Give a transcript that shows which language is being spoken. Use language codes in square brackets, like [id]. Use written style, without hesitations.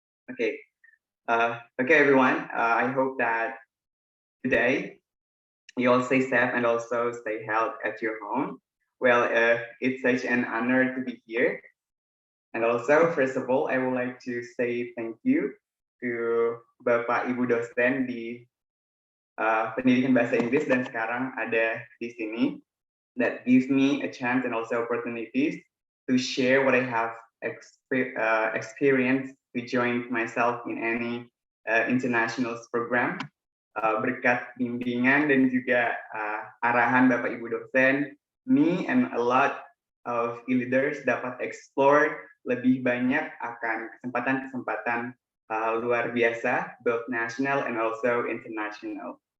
[en] Okay, everyone. I hope that today you all stay safe and also stay healthy at your home. Well, it's such an honor to be here. And also, first of all, I would like to say thank you to Bapak Ibu Dosen di [id] pendidikan bahasa Inggris dan sekarang ada di sini. [en] That gives me a chance and also opportunities to share what I have experienced to join myself in any international program. [id] Berkat bimbingan dan juga arahan Bapak Ibu dosen, [en] me and a lot of e-leaders [id] dapat explore lebih banyak akan kesempatan-kesempatan luar biasa, [en] both national and also international.